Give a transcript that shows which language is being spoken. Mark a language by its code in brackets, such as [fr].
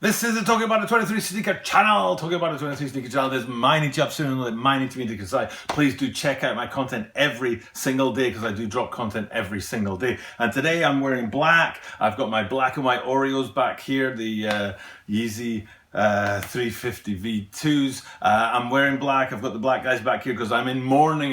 [en] This is the Talking About the 23 Sneaker channel. Talking About the 23 Sneaker channel. This is [ja] 毎日アップするので毎日見てください. [en] Please do check out my content every single day because I do drop content every single day. And today I'm wearing black. I've got my black and white Oreos back here, the Yeezy 350 V2s. I'm wearing black. I've got the black guys back here because I'm in mourning.